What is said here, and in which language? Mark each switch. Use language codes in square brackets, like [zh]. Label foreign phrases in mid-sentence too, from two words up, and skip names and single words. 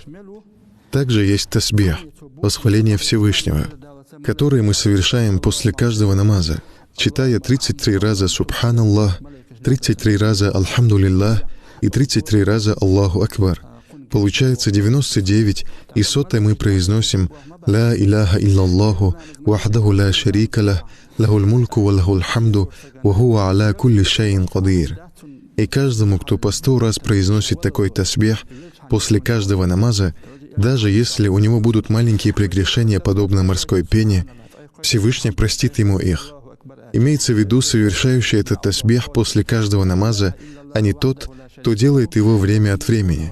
[ru] Также есть тасбих, восхваление Всевышнего, которое мы совершаем после каждого намаза, читая 33 раза Субханаллах, 33 раза Альхамдулиллах и 33 раза [ar] الله أكبر. [ru] Получается 99, и 100-й мы произносим [ar] «لا إله إلا الله وحده لا شريك له له الملك وله الحمد وهو على كل شيء قدير». [ru] И каждому, кто по 100 раз произносит такой тасбих после каждого намаза, Даже если у него будут маленькие прегрешения, подобно морской пене, Всевышний простит ему их. Имеется в виду совершающий этот тасбих после каждого намаза, а не тот, кто делает его время от времени.